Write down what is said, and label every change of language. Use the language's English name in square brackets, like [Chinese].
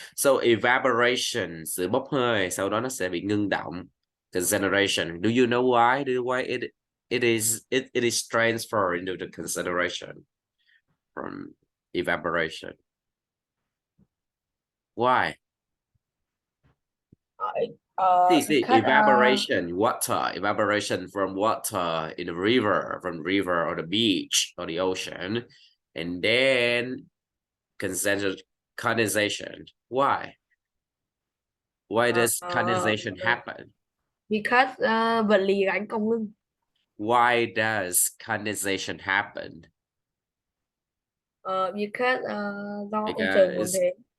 [English] So evaporation, [Vietnamese] sự bốc hơi, sau đó nó sẽ bị ngưng động. [English] Concentration. Do you know why? It is transferred into the concentration from evaporation. Why? See, evaporation, water, evaporation from water in the river, from river or the beach or the ocean, and then condensation. Why? Why does condensation happen? Because [Vietnamese] vật lý gánh cong lưng. [English] Why does condensation happen? Because [Vietnamese] do ông trời muốn thế.